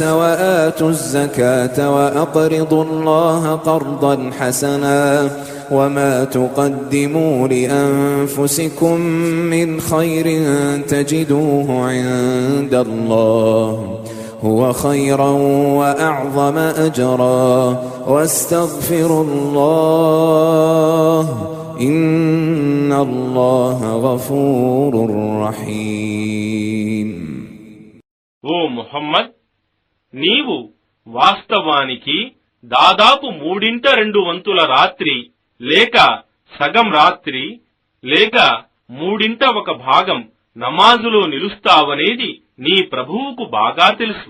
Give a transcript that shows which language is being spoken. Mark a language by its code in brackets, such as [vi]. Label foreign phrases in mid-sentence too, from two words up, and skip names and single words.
[ar] وآتوا الزكاة وأقرضوا الله قرضا حسنا وما تقدموا لأنفسكم من خير تجدوه عند الله هو خيرا وأعظم أجرا واستغفروا الله إن الله غفور رحيم. [te] ఓ ముహమ్మద్, నీవు వాస్తవానికి దాదాపు 3/2 రాత్రి లేక సగం రాత్రి లేక 1/3 భాగం నమాజులో నిలుస్తావనేది నీ ప్రభువుకు బాగా తెలుసు.